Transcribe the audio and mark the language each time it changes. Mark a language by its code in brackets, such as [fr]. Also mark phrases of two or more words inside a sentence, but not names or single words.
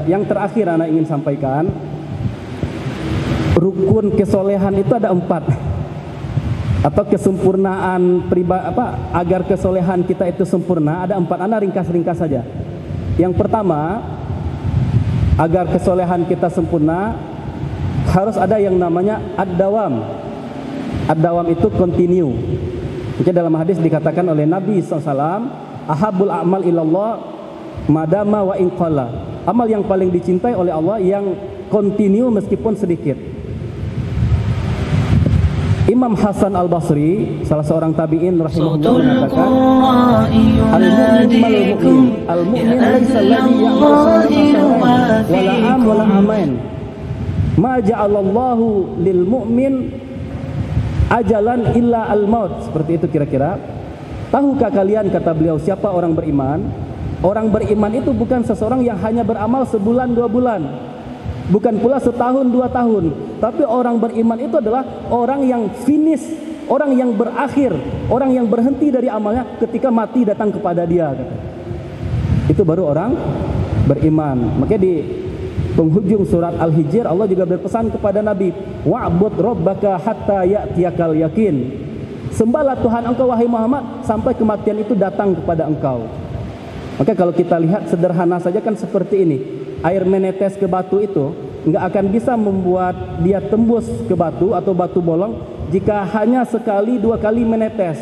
[id] Yang terakhir anak ingin sampaikan, rukun kesolehan itu ada 4, atau kesempurnaan agar kesolehan kita itu sempurna ada 4. Anak ringkas-ringkas saja. Yang pertama, agar kesolehan kita sempurna harus ada yang namanya ad-dawam. Ad-dawam itu continue. Jadi dalam hadis dikatakan oleh Nabi SAW, [ar] أحب الأعمال إلى الله ما دام وإن قل. [id] Amal yang paling dicintai oleh Allah yang continue meskipun sedikit. Imam Hasan Al-Basri, salah seorang tabi'in rahimahullah, mengatakan, [ar] المؤمن ليس الذي يعمل ولا عام ولا عامين. ما جعل الله للمؤمن أجلا إلا الموت. [id] Seperti itu kira-kira. Tahukah kalian, kata beliau, siapa orang beriman? Orang beriman itu bukan seseorang yang hanya beramal sebulan 2 bulan, bukan pula setahun 2 tahun. Tapi orang beriman itu adalah orang yang finish, orang yang berakhir, orang yang berhenti dari amalnya ketika mati datang kepada dia. Itu baru orang beriman. Makanya di penghujung surat Al-Hijr Allah juga berpesan kepada Nabi, [ar] واعبد ربك حتى يأتيك اليقين. [id] Sembahlah Tuhan engkau wahai Muhammad sampai kematian itu datang kepada engkau. Maka kalau kita lihat sederhana saja kan seperti ini. Air menetes ke batu itu nggak akan bisa membuat dia tembus ke batu atau batu bolong jika hanya sekali 2 kali menetes.